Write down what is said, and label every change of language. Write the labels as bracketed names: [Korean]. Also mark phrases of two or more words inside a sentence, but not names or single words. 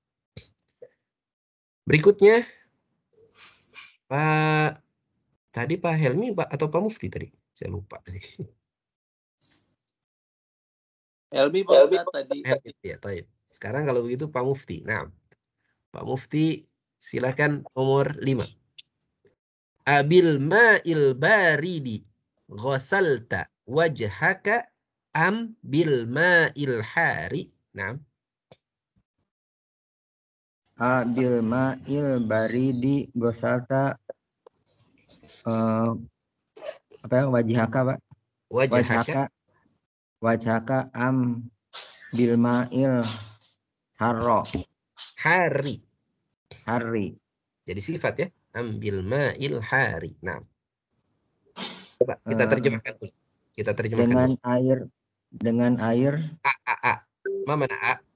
[Indonesian] Berikutnya tadi Pak Helmi atau Pak Mufti tadi? Saya lupa tadi. Helmi Pak Ustadz tadi. Helmi, ya, baik. Sekarang kalau begitu Pak Mufti. Nah, Pak Mufti silakan nomor 5. [Arabic] أبالماء البارد غسلت وجهك أم بالماء الحار. Nah. أبالماء البارد غسلت [Indonesian] apa ya, [Arabic] wajhaka Pak? وجهك أم بالماء الحار. Hari. [Indonesian] Jadi sifat ya. Ambil [Arabic] الماء الحار. [Indonesian] Nah. Coba kita terjemahkan dulu. Dengan air. Mana a?